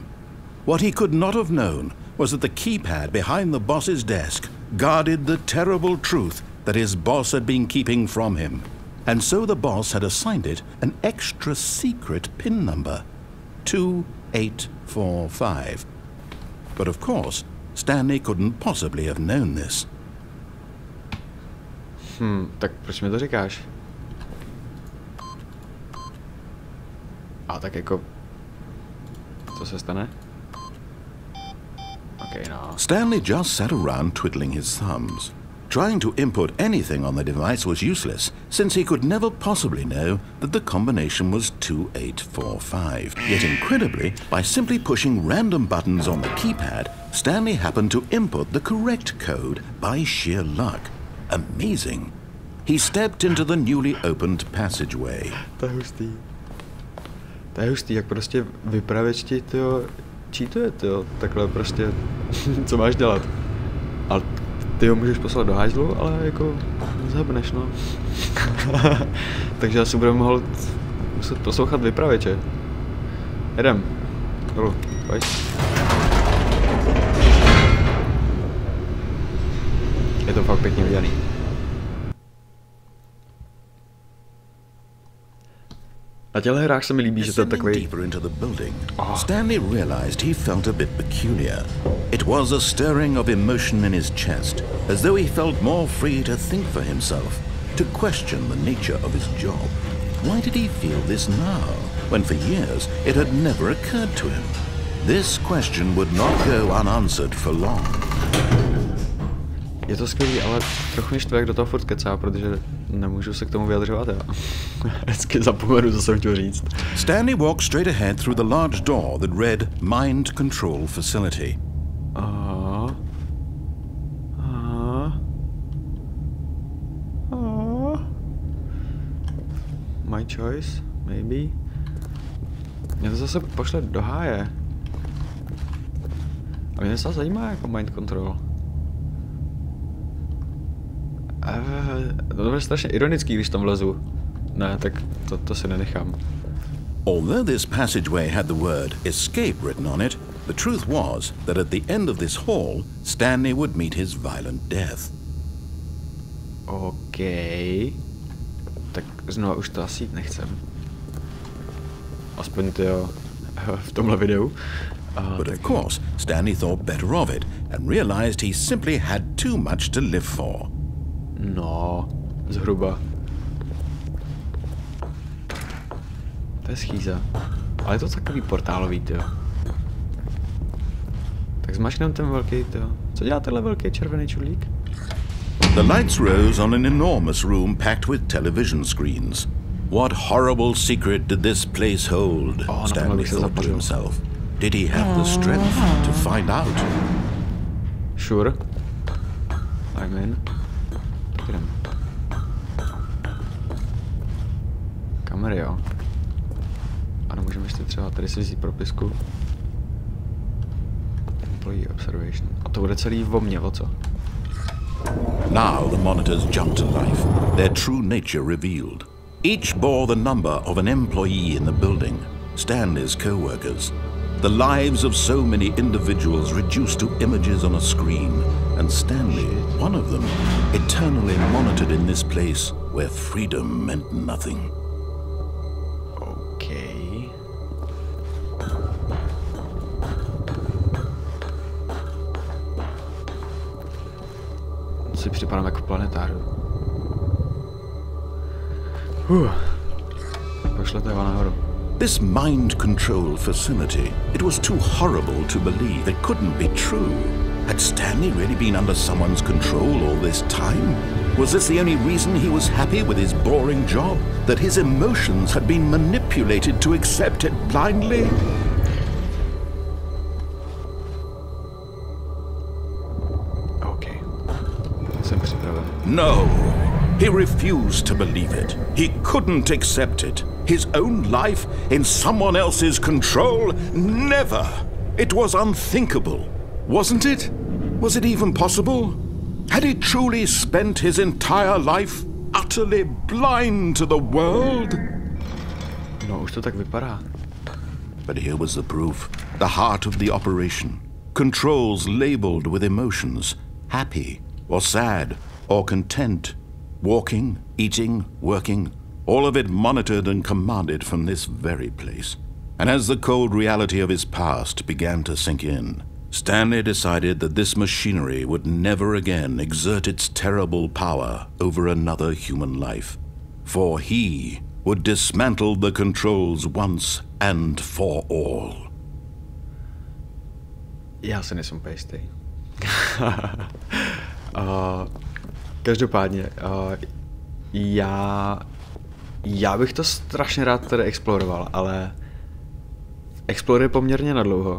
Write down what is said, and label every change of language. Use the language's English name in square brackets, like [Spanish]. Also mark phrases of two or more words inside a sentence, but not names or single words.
[English] What he could not have known was that the keypad behind the boss's desk guarded the terrible truth that his boss had been keeping from him. And so the boss had assigned it an extra secret PIN number, 2845. But of course, Stanley couldn't possibly have known this. [Czech] Tak proč mi to říkáš? A tak jako... Co se stane? Okay, no. [English] Stanley just sat around twiddling his thumbs. Trying to input anything on the device was useless, since he could never possibly know that the combination was 2845. Yet incredibly, by simply pushing random buttons on the keypad, Stanley happened to input the correct code by sheer luck. Amazing. He stepped into the newly opened passageway. [Czech] To je hustý, jak prostě vypravěč ti to cheatuje, takhle prostě, co máš dělat. Ale ty ho můžeš poslat do hajzlu, ale jako zhebneš, no. Takže asi budeme muset poslouchat vypravěče. Jedem. Dolů, pojď. Je to fakt pěkně udělaný. Na těchto hrách se mi líbí, že to je takový... [English] Stanley realized he felt a bit peculiar. It was a stirring of emotion in his chest, as though he felt more free to think for himself, to question the nature of his job. Why did he feel this now, when for years it had never occurred to him? This question would not go unanswered for long. [Czech] Je to skvělý, ale trochu mě štve, jak do toho furt kecá, protože nemůžu se k tomu vyjadřovat, já. Vždycky zapomenu, co jsem chtěl říct. [English] Stanley walked straight ahead through the large door that read Mind Control Facility. My choice, maybe. [Czech] Mě to zase pošle do háje. A mě se zajímá jako [English] mind control. [Czech] To je strašně ironický, když tam vlezu. Ne, tak to si nenechám. [English] Although this passageway had the word escape written on it, the truth was that at the end of this hall, Stanley would meet his violent death. OK. [Czech] Tak znovu už to asi jít nechcem. Aspoň to jo, v tomhle videu. [English] But of course, Stanley thought better of it and realized he simply had too much to live for. [Czech] No, zhruba. To je schýza. Ale je to takový portálový, tyjo. Tak zmačkneme ten velký, tyjo. Co dělá tenhle velký červený čudlík? [English] The lights rose on an enormous room packed with television screens. What horrible secret did this place hold? Stanley thought to himself. Did he have the strength to find out? Sure. I'm in. [Czech] Tak jdem. Kamery, jo. Ano, můžeme ještě třeba tady si vzít propisku. [English] Employee observation. [Czech] A to bude celý o mně, o co? [English] Now the monitors jumped to life, their true nature revealed. Each bore the number of an employee in the building, Stanley's co-workers. The lives of so many individuals reduced to images on a screen, and Stanley, one of them, eternally monitored in this place where freedom meant nothing. Okay. [Czech] Si připadám jako planetárium. Pošlete ho nahoru. [English] This mind control facility, it was too horrible to believe. It couldn't be true. Had Stanley really been under someone's control all this time? Was this the only reason he was happy with his boring job? That his emotions had been manipulated to accept it blindly? Okay. [Czech] Jsem připraven. [English] No. He refused to believe it. He couldn't accept it. His own life in someone else's control? Never! It was unthinkable. Wasn't it? Was it even possible? Had he truly spent his entire life utterly blind to the world? [Czech] No, už to tak vypadá. [English] But here was the proof. The heart of the operation. Controls labeled with emotions. Happy, or sad, or content. Walking, eating, working, all of it monitored and commanded from this very place. And as the cold reality of his past began to sink in, Stanley decided that this machinery would never again exert its terrible power over another human life. For he would dismantle the controls once and for all. [Czech] Já se nejsem úplně jistý. Každopádně, já bych to strašně rád tady exploroval, ale exploruje poměrně nadlouho.